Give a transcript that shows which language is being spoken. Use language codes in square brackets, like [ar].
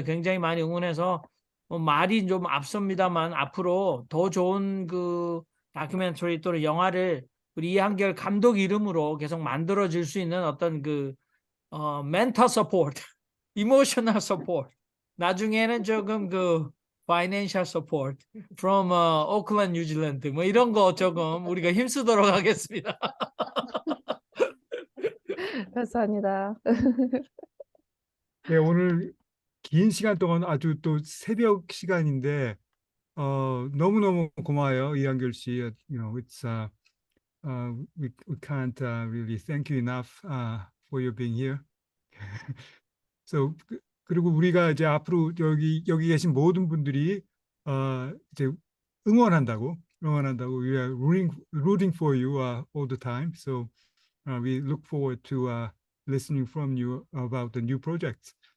[ko] 굉장히 많이 응원해서 말이 좀 앞섭니다만 앞으로 더 좋은 그 다큐멘터리 또는 영화를 우리 이한결 감독 이름으로 계속 만들어질 수 있는 어떤 그 멘탈 서포트, 이모셔널 서포트 나중에는 조금 그 [en] financial support from [ko] 오클랜드, 뉴질랜드 뭐 이런 거 조금 우리가 힘쓰도록 하겠습니다. 감사합니다. 예, 오늘 긴 시간 동안 아주 또 새벽 시간인데 너무너무 고마워요, 이한결 씨. [en] You know, we can't really thank you enough for your being here. [ko] So 그리고 우리가 이제 앞으로 여기 계신 모든 분들이 이제 응원한다고 [en] we are rooting for you all the time. So we look forward to listening from you about the new projects.